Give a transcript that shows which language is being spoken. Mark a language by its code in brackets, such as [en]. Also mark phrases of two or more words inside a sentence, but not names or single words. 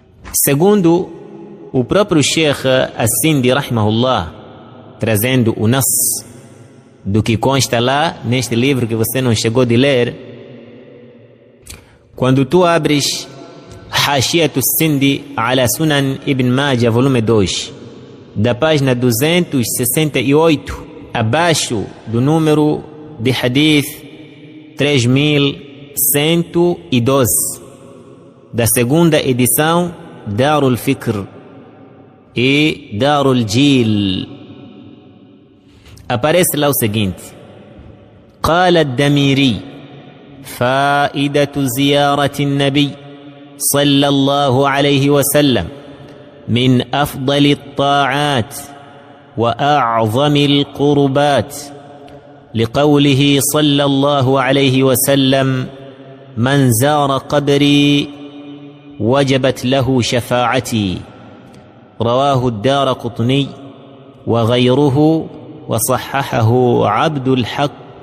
[pt] Segundo o próprio Sheikh As-Sindi rahimahullah, trazendo o nas do que consta lá neste livro que você não chegou de ler, quando tu abres Hashiyat As-Sindi ala Sunan Ibn Majah, volume 2, da página 268, abaixo do número de hadith 3112 da segunda edição Darul Fikr e Darul Jil, aparece lá o seguinte: [ar] قال الدميري فائدة زيارة النبي صلى الله عليه وسلم من أفضل الطاعات وأعظم القربات، لقوله صلى الله عليه وسلم: من زار قبري وجبت له شفاعتي، رواه الدارقطني وغيره وصححه عبد الحق.